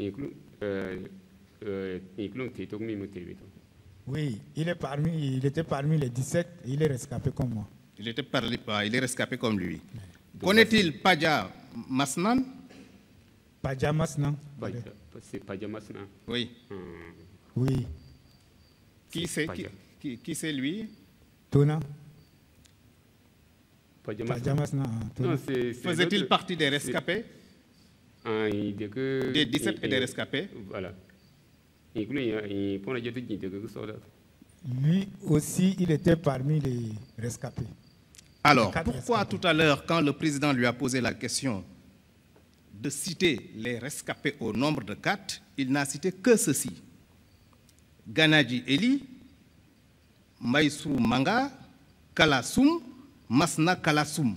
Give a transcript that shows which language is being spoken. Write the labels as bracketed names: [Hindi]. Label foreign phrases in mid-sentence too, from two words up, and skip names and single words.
[French] Oui, il était parmi les 17 et il est rescapé comme moi. Il est rescapé comme lui. Connaît-il Padja Masnan? Padja Masnan. C'est Padja Masnan. Oui. Oui. Qui c'est lui? Tona. Padja Masnan. Faisait-il partie des rescapés? Des 17 et des rescapés? Voilà. Lui aussi, il était parmi les rescapés. Alors, pourquoi tout à l'heure, quand le président lui a posé la question de citer les rescapés au nombre de 4, il n'a cité que ceci: Ganadji Eli, Maïsou Manga, Kalassoum, Masna Kalassoum.